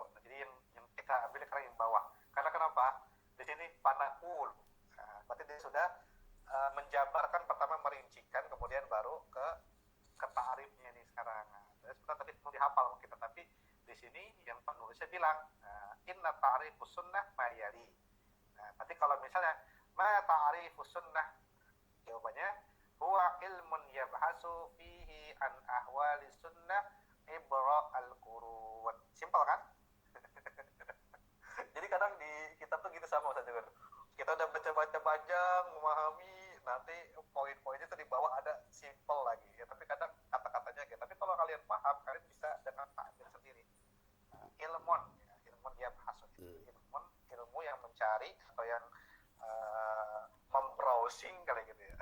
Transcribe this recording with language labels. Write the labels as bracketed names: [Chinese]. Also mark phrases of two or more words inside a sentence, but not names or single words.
[Indonesian] Jadi yang kita ambil sekarang yang bawah. Karena kenapa? Di sini fanaqul. Nah, berarti dia sudah menjabarkan, pertama merincikan, kemudian baru ke ta'rifnya nih sekarang. Nah, sebenarnya tadi perlu dihafal kita, tapi di sini yang penulisnya bilang [Arabic] إن تعريف السنة ما يلي. [Indonesian] Nah, berarti kalau misalnya [Arabic] ما تعريف السنة, [Indonesian] jawabannya [Arabic] هو علم يبحث فيه عن أحوال السنة عبر القرون. [Indonesian] Simpel kan? Jadi kadang di kitab tuh gitu sama Ustaz Jabir. Kita udah baca-baca panjang, memahami, nanti poin-poinnya tuh di bawah ada simpel lagi ya, tapi kadang kata-katanya gitu. Tapi kalau kalian paham, kalian bisa dengan ta'bir sendiri. [Arabic] علم يبحث, [Indonesian] ilmu yang mencari atau yang membrowsing kali gitu ya.